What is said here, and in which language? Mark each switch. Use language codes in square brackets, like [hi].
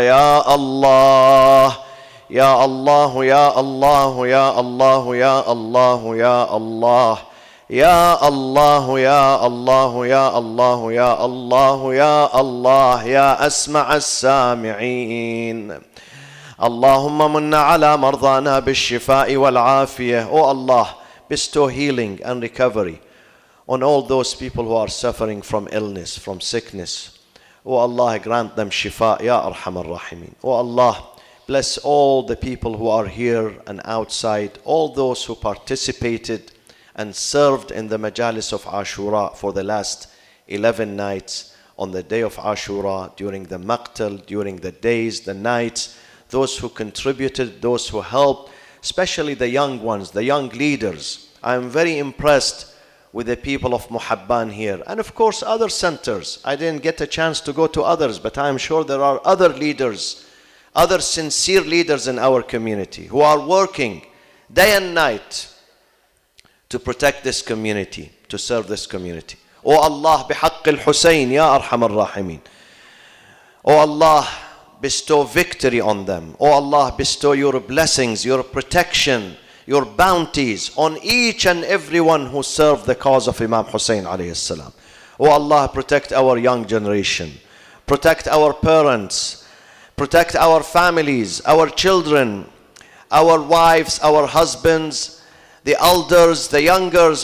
[ar] يا الله يا الله يا الله يا الله يا الله يا الله يا الله يا الله يا الله يا الله يا الله يا أسمع السامعين. اللهم من على مرضانا بالشفاء والعافية. [en] Oh Allah, bestow healing and recovery on all those people who are suffering from illness, from sickness. Oh Allah, grant them shifa, Ya Arhamar Rahimin. Oh Allah, bless all the people who are here and outside, all those who participated and served in the Majalis of Ashura for the last 11 nights on the day of Ashura, during the MAQTAL, during the days, the nights, those who contributed, those who helped, especially the young ones, the young leaders. I am very impressed with the people of Muhabban here, and of course other centers. I didn't get a chance to go to others, but I am sure there are other leaders, other sincere leaders in our community who are working day and night to protect this community, to serve this community. O Allah, [ar] بحق الحسين يا أرحم الراحمين. [en] O Allah, bestow victory on them. O Allah, bestow your blessings, your protection, your bounties on each and everyone who served the cause of Imam Hussein alayhi salam. O Allah, protect our young generation, protect our parents, protect our families, our children, our wives, our husbands, the elders, the youngers.